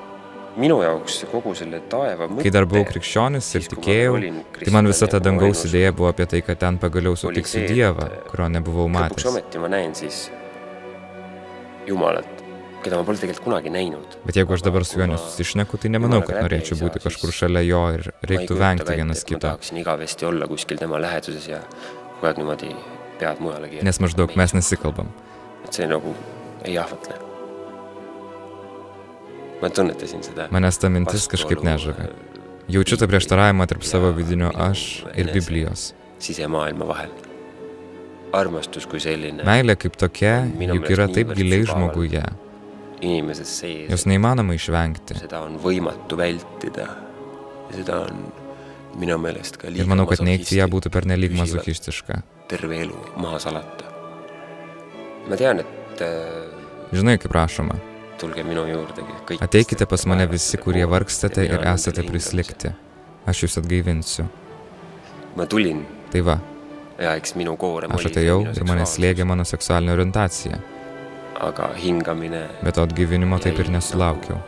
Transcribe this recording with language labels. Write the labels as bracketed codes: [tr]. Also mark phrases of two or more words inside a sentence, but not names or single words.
[lt] Kai dar buvau krikščionis ir tikėjau, tai man visa ta dangaus idėja buvo apie tai, kad ten pagaliau sutiksiu Dievą, kurio nebuvau matęs. Bet jeigu aš dabar su juo nesusišneku, tai nemanau, kad norėčiau būti kažkur šalia jo ir reiktų vengti vienas kito. Nes maždaug mes nesikalbam. [et] See nagu ei ahvatle. Ma tunnetasin seda. [lt] Manęs ta mintis kažkaip nežavi. Jaučiu tą prieštaravimą tarp savo vidinio aš ir Biblijos. [et] Sisemaailma vahel. Armastus kui selline. [lt] Meilė kaip tokia juk yra taip giliai žmoguje. Jos neįmanoma išvengti. [et] Seda on võimatu vältida. Seda on minu meelest ka [lt] ir manau, kad neigti ją būtų pernelyg mazochistiška. [et] Terve elu maha salata. Ma tean, et... [lt] Žinai, kaip prašoma. [et] Tulge minu juurde kõik. [lt] Ateikite pas mane visi, kurie vargstate ir esate prislikti. Aš jūs atgaivinsiu. [et] Ma tulin. [lt] Tai va. [et] Ja, eks minu koorem [lt] aš atėjau ir mane slėgė mano seksualinė orientacija. [et] Aga hingamine... [lt] Bet to atgaivinimo taip ir nesulaukiau.